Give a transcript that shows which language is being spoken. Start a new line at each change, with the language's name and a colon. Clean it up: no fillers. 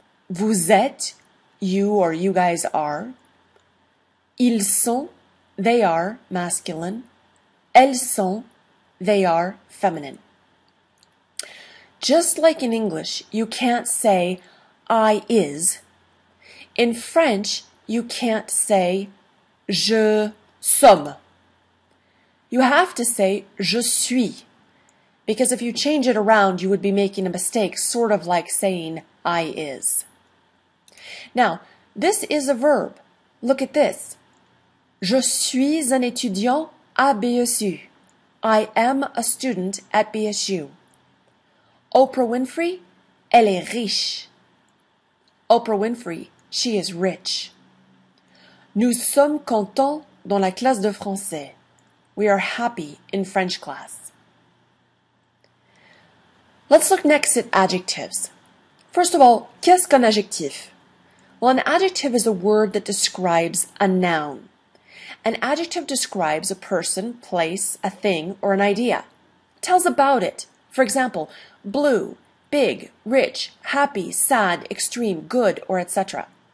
French: Vous êtes,
English: you or you guys are.
French: Ils sont,
English: they are, masculine.
French: Elles sont,
English: they are, feminine. Just like in English, you can't say I is. In French, you can't say
French: je somme.
English: You have to say
French: je suis.
English: because if you change it around, you would be making a mistake, sort of like saying I is. Now, this is a verb. Look at this.
French: Je suis un étudiant à BSU.
English: I am a student at BSU.
French: Oprah Winfrey, elle est riche.
English: Oprah Winfrey, she is rich.
French: Nous sommes contents dans la classe de français.
English: We are happy in French class. Let's look next at adjectives. First of all,
French: qu'est-ce qu'un adjectif?
English: Well, an adjective is a word that describes a noun. An adjective describes a person, place, a thing, or an idea. It tells about it. For example, blue, big, rich, happy, sad, extreme, good, or etc.